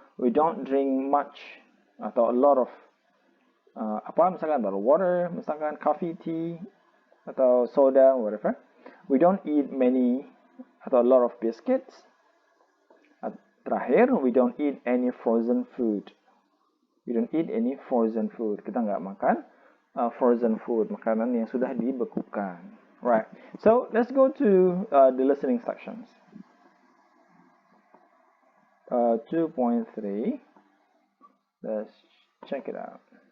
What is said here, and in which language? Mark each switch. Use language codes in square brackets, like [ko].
[en] We don't drink much [id] atau [en] a lot of [id] misalkan [en] water, [id] misalkan [en] coffee, tea, [id] atau [en] soda, whatever. We don't eat many [id] atau [en] a lot of biscuits. [id] Terakhir, [en] we don't eat any frozen food. We don't eat any frozen food. [id] Kita nggak makan frozen food, makanan yang sudah dibekukan. [en] Right. So let's go to the listening sections. 2.3. Let's check it out.